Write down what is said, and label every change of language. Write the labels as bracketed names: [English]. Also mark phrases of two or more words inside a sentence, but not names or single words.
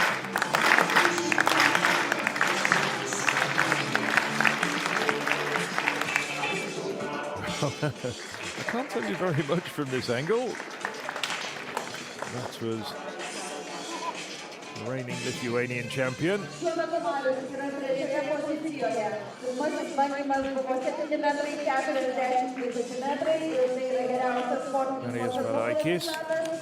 [English] I can't tell you very much from this angle. That was the reigning Lithuanian champion. [Lithuanian] Šiuo metu Marius yra trečioje pozicijoje. Pirmasis bandymas buvo 7 metrai 46 centimetrai ir tai yra geriausias sportininko rezultatas.